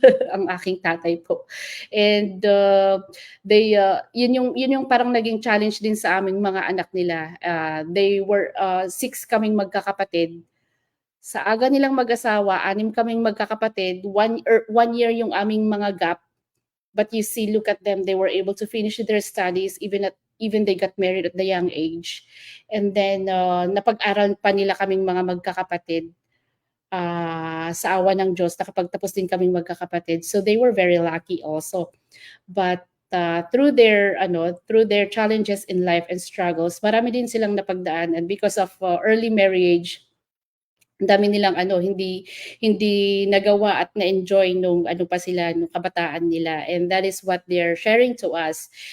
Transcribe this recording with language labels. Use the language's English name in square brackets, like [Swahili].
[Filipino] Ang aking tatay po. And yun yung parang naging challenge din sa aming mga anak nila. [English] They were [Filipino] 6 kaming magkakapatid. Sa aga nilang mag-asawa, 6 kaming magkakapatid. [English] 1 year [Filipino] yung aming mga [English] gap. But you see, look at them, they were able to finish their studies even at even they got married at the young age. [Filipino] And then napag-aral pa nila kaming mga magkakapatid. Sa awa ng Diyos, nakapagtapos din kaming magkakapatid. [English] So they were very lucky also. But through their challenges in life and struggles, [Filipino] marami din silang napagdaan, [English] and because of early marriage, [Filipino] ang dami nilang hindi nagawa at na-enjoy nung ano pa sila nung kabataan nila, [English] and that is what they're sharing to us.